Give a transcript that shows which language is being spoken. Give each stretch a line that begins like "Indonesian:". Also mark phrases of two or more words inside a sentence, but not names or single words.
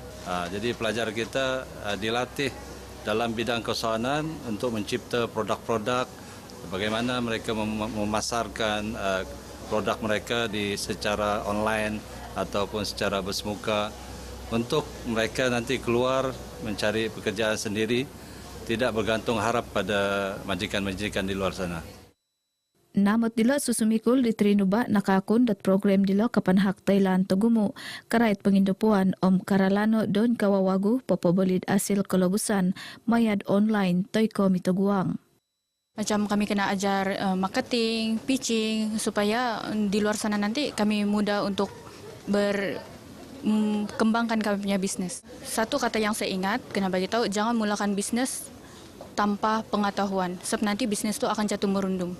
Malay: Jadi pelajar kita dilatih dalam bidang keusahawanan untuk mencipta produk-produk, bagaimana mereka memasarkan produk mereka secara online ataupun secara bersemuka untuk mereka nanti keluar mencari pekerjaan sendiri, tidak bergantung harap pada majikan-majikan di luar sana.
Central Dusun: Namot dila susumikul di Trinuba nakakun dat program dila kapan hak Thailand tugumu karait pengindapuan om karalano don kawawagu popobelid asil kolobusan mayad online toiko mitoguang.
Malay: Macam kami kena ajar marketing, pitching supaya di luar sana nanti kami mudah untuk berkembangkan kami punya bisnes. Satu kata yang saya ingat kena bagi tahu, jangan mulakan bisnes tanpa pengetahuan sebab nanti bisnes itu akan jatuh merundum.